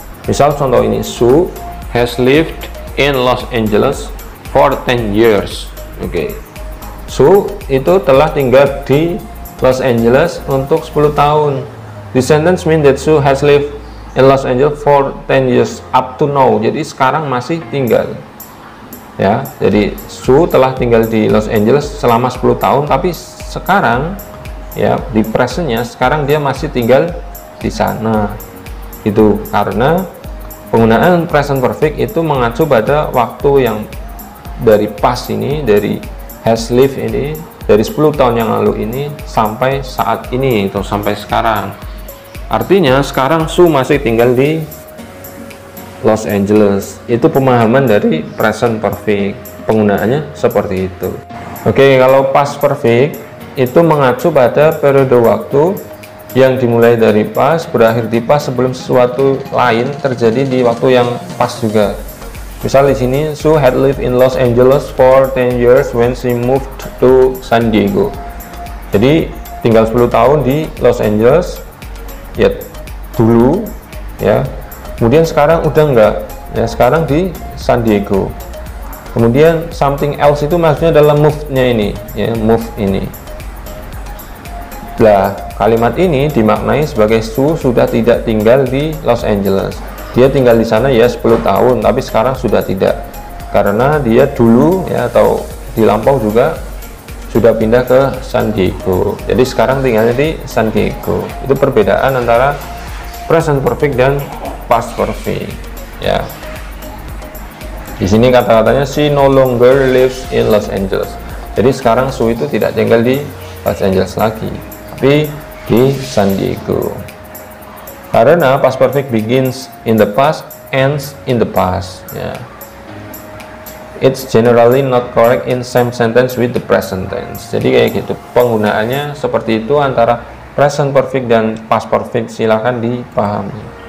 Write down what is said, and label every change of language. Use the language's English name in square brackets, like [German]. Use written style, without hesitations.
[Indonesian] Misal contoh ini, [English] Sue has lived in Los Angeles for 10 years. Oke. [Indonesian] Sue itu telah tinggal di Los Angeles untuk 10 tahun. [English] The sentence mean that Sue has lived in Los Angeles for 10 years up to now. [Indonesian] Jadi sekarang masih tinggal. Ya, jadi Sue telah tinggal di Los Angeles selama 10 tahun, tapi sekarang ya di presentnya sekarang dia masih tinggal di sana. Itu karena penggunaan present perfect itu mengacu pada waktu yang dari past ini, dari has lived ini, dari 10 tahun yang lalu ini sampai saat ini atau sampai sekarang. Artinya sekarang Sue masih tinggal di Los Angeles. Itu pemahaman dari present perfect, penggunaannya seperti itu. Oke, kalau past perfect itu mengacu pada periode waktu yang dimulai dari past, berakhir di past sebelum sesuatu lain terjadi di waktu yang pas juga. Misal di sini, [English] Sue had lived in Los Angeles for 10 years when she moved to San Diego. [Indonesian] Jadi tinggal 10 tahun di Los Angeles ya dulu ya. Kemudian sekarang udah enggak ya, sekarang di San Diego. Kemudian [English] something else [Indonesian] itu maksudnya adalah move-nya ini ya, move ini. Nah, kalimat ini dimaknai sebagai Sue sudah tidak tinggal di Los Angeles. Dia tinggal di sana ya 10 tahun, tapi sekarang sudah tidak. Karena dia dulu ya atau di lampau juga sudah pindah ke San Diego. Jadi sekarang tinggalnya di San Diego. Itu perbedaan antara present perfect dan past perfect ya. Di sini kata-katanya [English] she no longer lives in Los Angeles. [Indonesian] Jadi sekarang Sue itu tidak tinggal di Los Angeles lagi, tapi di San Diego. Karena [English] past perfect begins in the past, ends in the past ya. It's generally not correct in same sentence with the present tense. [Indonesian] Jadi kayak gitu penggunaannya seperti itu antara present perfect dan past perfect, silahkan dipahami.